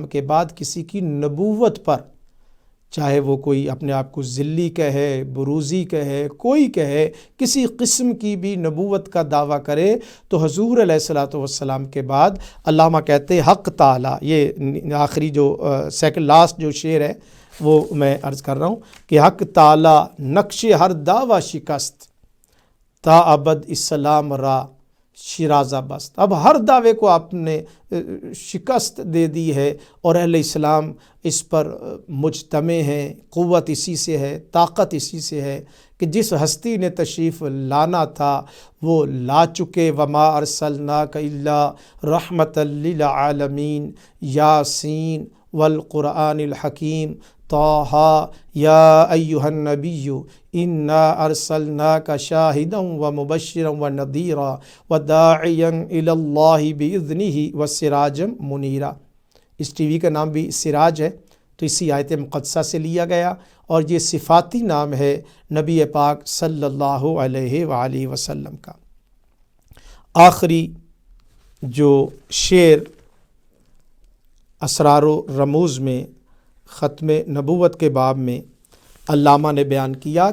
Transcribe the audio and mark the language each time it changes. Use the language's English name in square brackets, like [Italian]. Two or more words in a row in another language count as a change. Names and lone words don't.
[Urdu] کے بعد کسی کی نبوت پر، چاہے وہ کوئی اپنے آپ کو ذلی کہے، بروزی کہے، کوئی کہے، کسی قسم کی بھی نبوت کا دعویٰ کرے، تو حضور [Arabic] علیہ الصلوۃ والسلام [Urdu] کے بعد علامہ کہتے ہیں حق تعالی، یہ آخری جو [English] second last [Urdu] جو شعر ہے وہ میں عرض کر رہا ہوں کہ [Persian] حق تعالی نقش ہر دعویٰ شکست، تا ابد اسلام را شیرازہ بست۔ [Urdu] اب ہر دعوے کو آپ نے شکست دے دی ہے، اور اہل اسلام اس پر مجتمع ہیں، قوت اسی سے ہے، طاقت اسی سے ہے کہ جس ہستی نے تشریف لانا تھا وہ لا چکے۔ [Arabic] وما ارسلناک الا رحمۃ للعالمین، یاسین والقرآن الحکیم، طٰہٰ یا ایھا النبی انا ارسلناک شاہدا ومبشرا ونذیرا وداعیا الی اللہ باذنہ وسراجا منیرا۔ [Urdu] اس ٹی وی کا نام بھی سراج ہے، تو اسی آیت مقدسہ سے لیا گیا، اور یہ صفاتی نام ہے نبی پاک [Arabic] صلی اللہ علیہ وآلہ وسلم [Urdu] کا۔ آخری جو شعر اسرار و رموز میں ختم نبوت کے باب میں علامہ نے بیان کیا